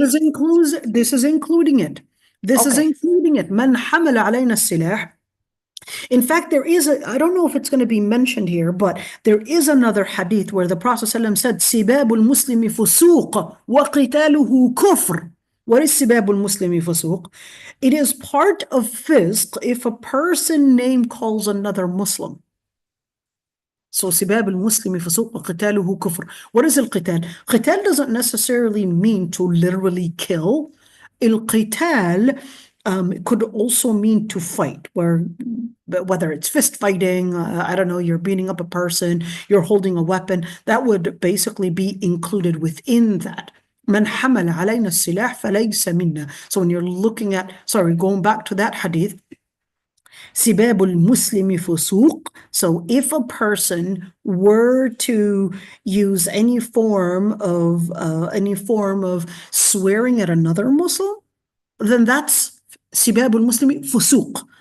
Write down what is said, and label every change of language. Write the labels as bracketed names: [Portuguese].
[English] This is including it. This is including it. [Arabic] من حمل علينا السلاح. [English] In fact, there is I don't know if it's going to be mentioned here, but there is another hadith where the Prophet ﷺ said, [Arabic] سباب المسلم فسوق وقتاله كفر. [English] What is [Arabic] سباب المسلم فسوق? [English] It is part of fisq if a person name calls another Muslim. So [Arabic] سباب المسلم فسوق وقتاله كفر. [English] What is القتال? قتال doesn't necessarily mean to literally kill. القتال could also mean to fight, whether it's fist fighting, I don't know, you're beating up a person, you're holding a weapon, that would basically be included within that. [Arabic] من حمل علينا السلاح فليس منا. [English] So when you're looking at, going back to that hadith, [Arabic] سباب المسلم فسوق. [English] So if a person were to use any form of swearing at another Muslim, then that's [Arabic] سباب المسلم فسوق.